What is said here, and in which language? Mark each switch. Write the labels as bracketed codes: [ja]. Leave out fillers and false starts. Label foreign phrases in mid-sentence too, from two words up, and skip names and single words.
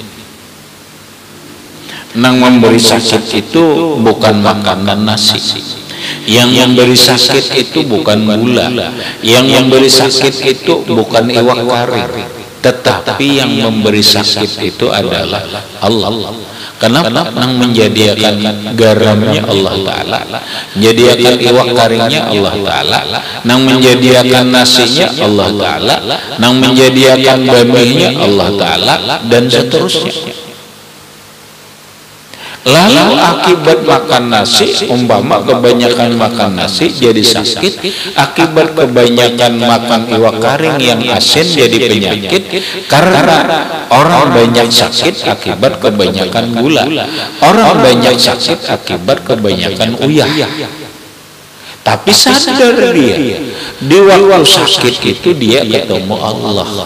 [id] Nang memberi sakit itu bukan makanan nasi. Yang memberi sakit itu bukan gula. Yang memberi sakit itu bukan iwak kari. Tetapi yang memberi sakit itu adalah Allah. Kenapa? Nang menjadikan garamnya Allah Ta'ala, menjadikan iwak karinya Allah Ta'ala, nang menjadikan nasinya Allah Ta'ala, nang menjadikan baminya Allah Ta'ala, dan seterusnya. Lalu akibat makan nasi, umpama kebanyakan makan nasi jadi sakit, akibat kebanyakan makan iwak karing yang asin jadi penyakit, karena orang banyak sakit akibat kebanyakan gula, orang banyak sakit akibat kebanyakan uyah. Tapi sadar dia, di waktu sakit itu dia ketemu Allah.